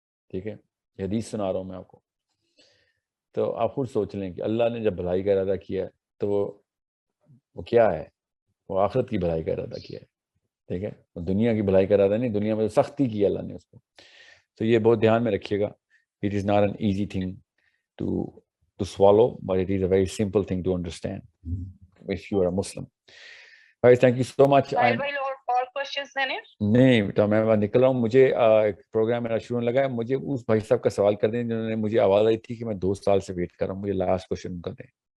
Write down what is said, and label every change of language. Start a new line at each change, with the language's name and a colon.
Urdu: ٹھیک ہے, یہ حدیث سنا رہا ہوں میں آپ کو. تو آپ خود سوچ لیں کہ اللہ نے جب بھلائی کا ارادہ کیا ہے تو وہ کیا ہے, وہ آخرت کی بھلائی کا ارادہ کیا ہے. ٹھیک ہے, دنیا کی بھلائی کا ارادہ نہیں, دنیا میں سختی کی اللہ نے اس کو. تو یہ بہت دھیان میں رکھیے گا.
English: It is not an easy thing to swallow, but it is a very simple thing to understand if you are a Muslim. Guys, thank you so much.
Urdu: اور questions دینے نہیں بیٹا, میں نکل رہا ہوں. مجھے ایک پروگرام میرا شروع ہونے لگا ہے. مجھے اس بھائی صاحب کا سوال کر دیں جنہوں نے مجھے آواز آئی تھی کہ میں 2 سال سے ویٹ کر رہا ہوں. مجھے لاسٹ کوشچن ان کا دیں.